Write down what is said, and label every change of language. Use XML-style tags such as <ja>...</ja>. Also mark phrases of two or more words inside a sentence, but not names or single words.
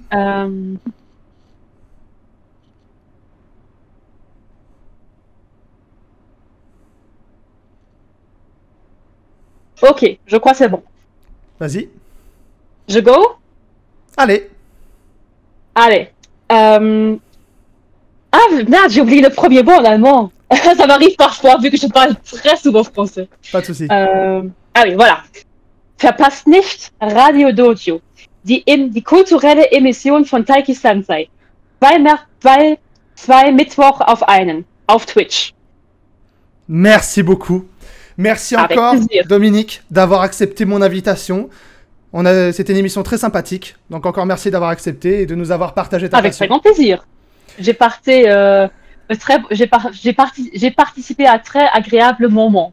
<fr>Ok, je crois que c'est bon. Vas-y. Je go? Allez. Allez. Ah merde, j'ai oublié le premier mot en allemand. Ça m'arrive parfois vu que je parle très souvent français. Pas de souci. Allez, voilà.</fr> <de>Verpasst nicht Radio Dojo. Die kulturelle Emission von Taiki Sensei. Zwei Mittwoch auf einen. Auf Twitch.</de> <fr>Merci beaucoup. Merci encore, Dominique, d'avoir accepté mon invitation. C'était une émission très sympathique. Donc encore merci d'avoir accepté et de nous avoir partagé ta passion. Avec très grand plaisir. J'ai participé à très agréable moment.</fr>